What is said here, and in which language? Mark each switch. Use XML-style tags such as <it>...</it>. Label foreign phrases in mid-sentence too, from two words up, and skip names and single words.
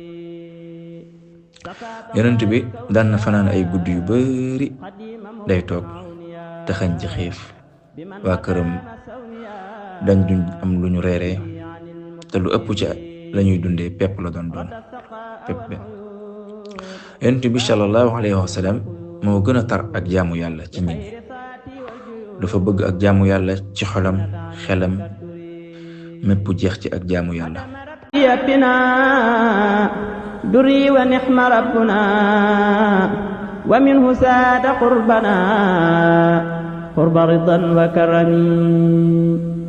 <wo>Yonent bi daan na fanaan ay guddi yu bari day toog te xañ ci xiif, waa këram dañ duñ am lu ñu reeree, te lu ëpp ci lañuy dundee pepp la doon pepp benn. Yonent bi</wo> <ar>صلى الله عليه وسلم</ar> <wo>moo gën a tar ak jaamu yàlla ci nit ñi, dafa bëgg ak jaamu yàlla ci xolam, xelam mépp jeex ci ak jaamu yàlla.</wo> <ar>دري ونحم ربنا ومنه ساد قربنا قرب رضا وكرم</ar>